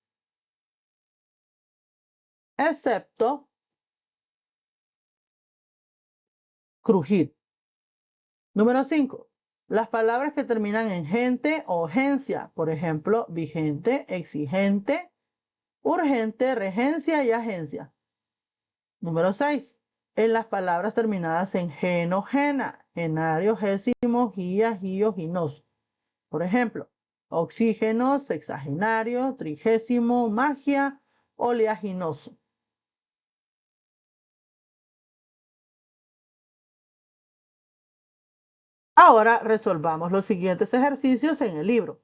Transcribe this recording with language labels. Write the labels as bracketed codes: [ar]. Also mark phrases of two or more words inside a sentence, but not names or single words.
[es] Excepto crujir. Número 5. Las palabras que terminan en gente o gencia. Por ejemplo, vigente, exigente, urgente, regencia y agencia. Número 6. En las palabras terminadas en geno, gena, genario, gésimo, gía, gío, ginos. Por ejemplo, oxígeno, sexagenario, trigésimo, magia, oleaginoso. Ahora resolvamos los siguientes ejercicios en el libro.